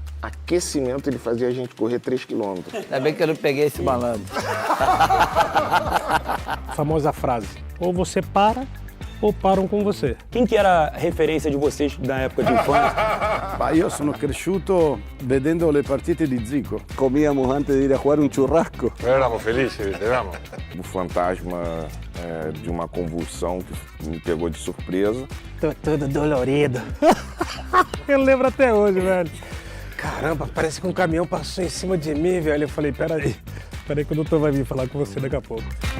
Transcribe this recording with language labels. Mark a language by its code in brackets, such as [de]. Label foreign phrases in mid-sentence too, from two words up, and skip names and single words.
[pt] aquecimento, ele fazia a gente correr 3 quilômetros. Ainda bem que eu não peguei esse malandro. A famosa frase, ou você para, ou param com você. Quem que era a referência de vocês na época de infância? [it] Ma io sono cresciuto vedendo le partite di Zico. [es] Comíamos antes de ir a jugar un churrasco. Éramos felizes, éramos. [pt] O fantasma de uma convulsão que me pegou de surpresa. Tô todo dolorido. Eu lembro até hoje, velho. Caramba, parece que um caminhão passou em cima de mim, velho. Eu falei, peraí que o doutor vai vir falar com você daqui a pouco.